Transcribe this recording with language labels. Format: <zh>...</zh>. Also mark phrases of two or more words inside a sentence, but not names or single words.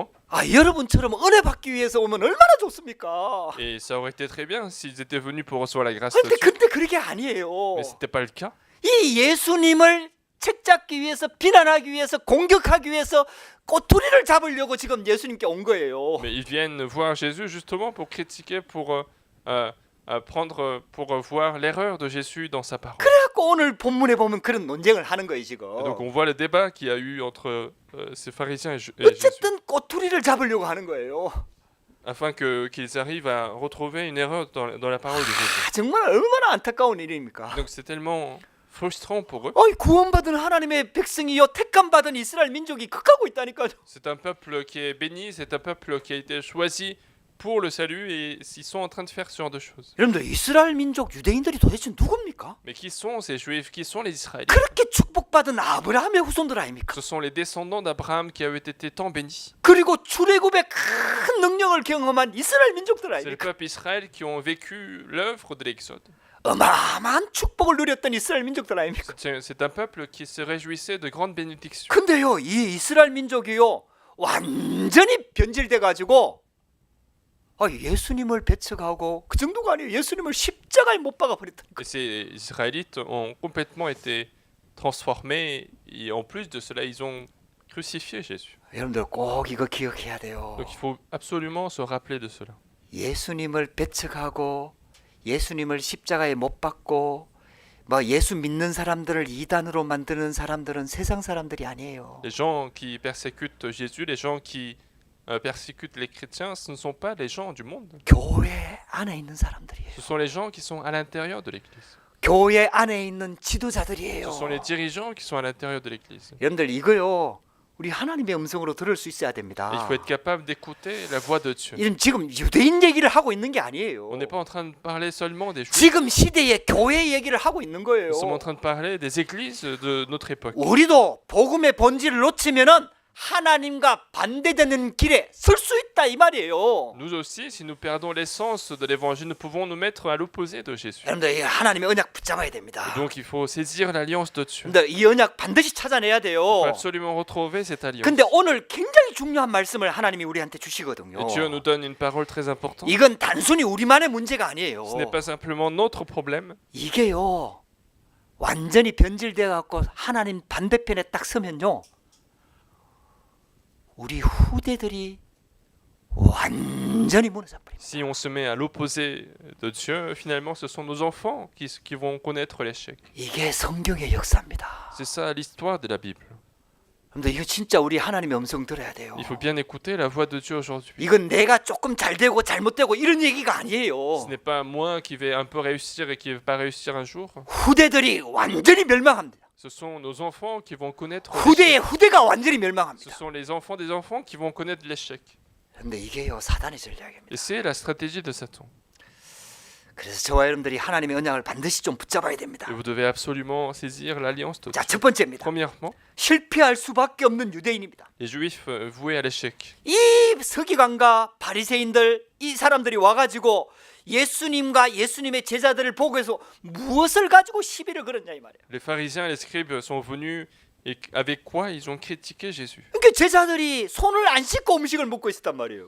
<ko>아, 여러분처럼 은혜 받기 위해서 오면 얼마나 좋습니까?</ko> <fr>Et ça aurait été très bien s'ils étaient venus pour recevoir la grâce</fr> <ko>근데</ko> <fr>de Dieu.</fr> <ko>그게 아니에요.</ko> <fr>Mais ce n'était pas le cas.</fr> <ko>이 예수님을 책잡기 위해서, 비난하기 위해서, 공격하기 위해서 꼬투리를 잡으려고 지금 예수님께 온 거예요.</ko> <fr>Mais ils viennent voir Jésus justement pour critiquer, pour voir l'erreur de Jésus dans sa parole.</fr> <ko>그래갖고 오늘 본문에 보면 그런 논쟁을 하는 거예요 지금.</ko> <fr>Et donc on voit le débat qu'il y a eu entre ces pharisiens et Jésus,</fr> <ko>어쨌든 꼬투리를 잡으려고 하는 거예요.</ko> <fr>afin qu'ils arrivent à retrouver une erreur dans la parole de Jésus.</fr> <ko>아, 정말 얼마나 안타까운 일입니까?</ko> <fr>Donc c'est tellement frustrant pour eux.</fr> <ko>어이, 구원받은 하나님의 백성이요, 택감받은 이스라엘 민족이 극하고 있다니까요.</ko> <fr>C'est un peuple qui est béni, c'est un peuple qui a été choisi pour le salut et ils sont en train de faire ce genre de choses.</fr> <ko>여러분들, 이스라엘 민족 유대인들이 도대체 누굽니까?</ko> <fr>Mais qui sont ces juifs? Qui sont les israélites?</fr> <ko>그렇게 축복받은 아브라함의 후손들 아닙니까?</ko> <fr>Ce sont les descendants d'Abraham qui avaient été tant bénis.</fr> <ko>그리고 출애굽의 큰 능력을 경험한 이스라엘 민족들</ko> <fr>C'est le</fr> <ko>아닙니까?</ko> <fr>peuple Israël qui ont vécu l'œuvre de l'Exode.</fr> <ko>어마어마한 축복을 누렸던 이스라엘 민족들 아닙니까?</ko> <fr>C'est un peuple qui se réjouissait de grandes bénédictions.</fr> <ko>근데요, 이 이스라엘 민족이요, 완전히 변질돼 가지고 예수님을 배척하고, 그 정도가 아니에요. 예수님을 십자가에 못 박아 버렸다니까.</ko> <fr>Et ces Israélites ont complètement été transformés et en plus de cela, ils ont crucifié Jésus.</fr> <ko>여러분들 꼭 이거 기억해야 돼요.</ko> <fr>Donc il faut absolument se rappeler de cela.</fr> <ko>예수님을 배척하고 예수님을 십자가에 못 박고 예수 믿는 사람들을 이단으로 만드는 사람들은 세상 사람들이 아니에요.</ko> <fr>Les gens qui persécutent Jésus, les gens qui persécutent les chrétiens, ce ne sont pas les gens du monde.</fr> <ko>교회 안에 있는 사람들이에요.</ko> <fr>Ce sont les gens qui sont à l'intérieur de l'Église.</fr> <ko>교회 안에 있는 지도자들이에요.</ko> <fr>Ce sont les dirigeants qui sont à l'intérieur de l'Église.</fr> <ko>여러분들 이거요, 우리 하나님의 음성으로 들을 수 있어야 됩니다.</ko> <fr>Il faut être capable d'écouter la voix de Dieu.</fr> <ko>지금 유대인 얘기를 하고 있는 게 아니에요.</ko> <fr>On n'est pas en train de parler seulement des Juifs.</fr> <ko>지금 시대의 교회 얘기를 하고 있는 거예요.</ko> <fr>Nous sommes en train de parler des églises de notre époque.</fr> <ko>우리도 복음의 본질을 놓치면은 하나님과 반대되는 길에 설 수 있다 이 말이에요.</ko> <fr>Nous aussi, si nous perdons l'essence de l'évangile, nous pouvons nous mettre à l'opposé de Jésus.</fr> <ko>여러분들, 이 하나님의 언약 붙잡아야 됩니다.</ko> <fr>Et donc il faut saisir l'alliance de Dieu.</fr> <ko>근데 이 언약 반드시 찾아내야 돼요.</ko> <fr>Il faut absolument retrouver cette alliance.</fr> <ko>근데 오늘 굉장히 중요한 말씀을 하나님이 우리한테 주시거든요.</ko> <fr>Et Dieu nous donne une parole très importante.</fr> <ko>이건 단순히 우리만의 문제가 아니에요.</ko> <fr>Ce n'est pas simplement notre problème.</fr> <ko>이게요, 완전히 변질돼 갖고 하나님 반대편에 딱 서면요, 우리 후대들이 완전히 무너져 버립니다.</ko> <fr>Si on se met à l'opposé de Dieu, finalement, ce sont nos enfants qui vont connaître l'échec.</fr> <ko>이게 성경의 역사입니다.</ko> <fr>C'est ça l'histoire de la Bible.</fr> <ko>근데 이거 진짜 우리 하나님의 음성 들어야 돼요.</ko> <fr>Il faut bien écouter la voix de Dieu aujourd'hui.</fr> <ko>이건 내가 조금 잘 되고 잘못되고 이런 얘기가 아니에요.</ko> <fr>Ce n'est pas moi qui vais un peu réussir et qui ne vais pas réussir un jour.</fr> <ko>후대들이 완전히 멸망합니다.</ko> <fr>Ce sont nos enfants qui vont connaître</fr> <ko>후대의</ko> <fr>l'échec.</fr> <ko>후대가 완전히</ko> <fr>Ce</fr> <ko>멸망합니다.</ko> <fr>sont les enfants des enfants qui vont connaître l'échec.</fr> <ko>근데 이게요 사단의 전략입니다.</ko> <fr>Et c'est la stratégie de Satan.</fr> <ko>그래서 저와 여러분들이 하나님의 언약을 반드시 좀 붙잡아야 됩니다.</ko> <fr>Et vous devez absolument saisir l'alliance</fr> <ko>자,</ko> <fr>totale.</fr> <ko>첫 번째입니다.</ko> <fr>Premièrement,</fr> <ko>실패할 수밖에 없는 유대인입니다.</ko> <fr>les juifs voués à l'échec.</fr> <ko>이 서기관과 바리새인들 이 사람들이 와가지고 예수님과 예수님의 제자들을 보고해서 무엇을 가지고 시비를 걸었냐 이 말이에요.</ko> <fr>Les pharisiens et les scribes sont venus et avec quoi ils ont critiqué Jésus.</fr> <ko>그러니까 제자들이 손을 안 씻고 음식을 먹고 있었단 말이에요.</ko>